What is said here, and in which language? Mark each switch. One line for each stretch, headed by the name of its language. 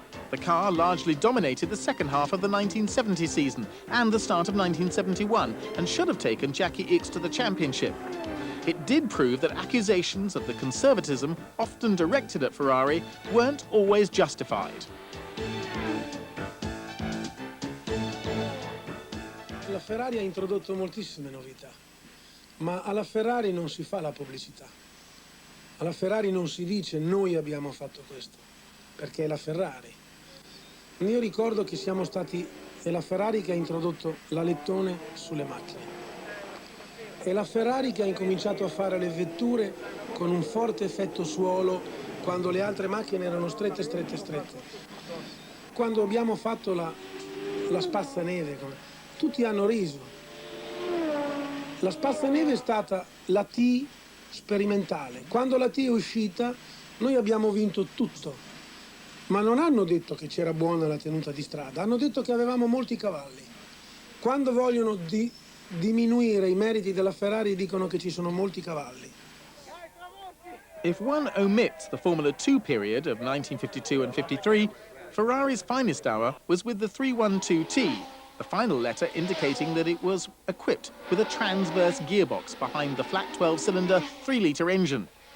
English: The car largely dominated the second half of the 1970 season and the start of 1971 and should have taken Jackie Ickx to the championship. It did prove that accusations of the conservatism often directed at Ferrari weren't always justified.
Italian: La Ferrari ha introdotto moltissime novità, ma alla Ferrari non si fa la pubblicità. Alla Ferrari non si dice noi abbiamo fatto questo, perché è la Ferrari. Io ricordo che siamo stati, è la Ferrari che ha introdotto l'alettone sulle macchine. È la Ferrari che ha incominciato a fare le vetture con un forte effetto suolo quando le altre macchine erano strette. Quando abbiamo fatto la spazzaneve, tutti hanno riso. La spazzaneve è stata la T sperimentale. Quando la T è uscita, noi abbiamo vinto tutto. Ma non hanno detto che c'era buona la tenuta di strada, hanno detto che avevamo molti cavalli. Quando vogliono diminuire i meriti della Ferrari dicono che ci sono molti cavalli.
English: If one omits the Formula 2 period of 1952 and 53, Ferrari's finest hour was with the 312T, the final letter indicating that it was equipped with a transverse gearbox behind the flat 12-cylinder 3-litre engine.